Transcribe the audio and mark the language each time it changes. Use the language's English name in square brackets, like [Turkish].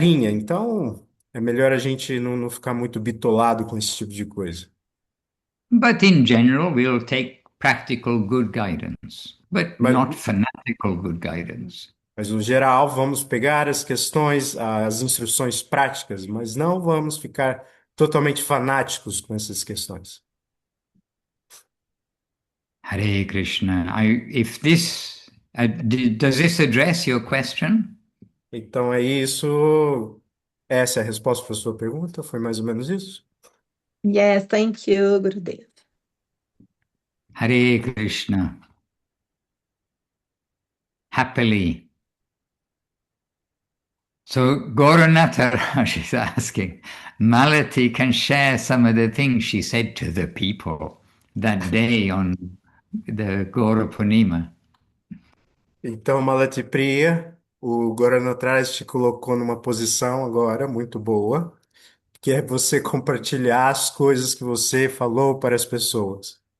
[Portuguese] Então, é melhor a gente não ficar muito bitolado com esse tipo de coisa. [English] But in general, we'll take practical good guidance, but [Portuguese] Mas, [English] not fanatical good guidance. [Portuguese] Mas no geral, vamos pegar as questões, as instruções práticas, mas não vamos ficar totalmente fanáticos com essas questões. [Sanskrit] Hare Krishna. [English] If this does this address your question? [Portuguese] Então é isso. Essa é a resposta para a sua pergunta? Foi mais ou menos isso? [English] Yes, thank you, Gurudev. [Sanskrit] Hare Krishna. [English] Happily. So Gauranatha Raj is asking, Malati can share some of the things she said to the people that day on the Gaura Purnima. [Portuguese] Então, Malati Priya, o Goran atrás te colocou numa posição agora muito boa, que é você compartilhar as coisas que você falou para as pessoas.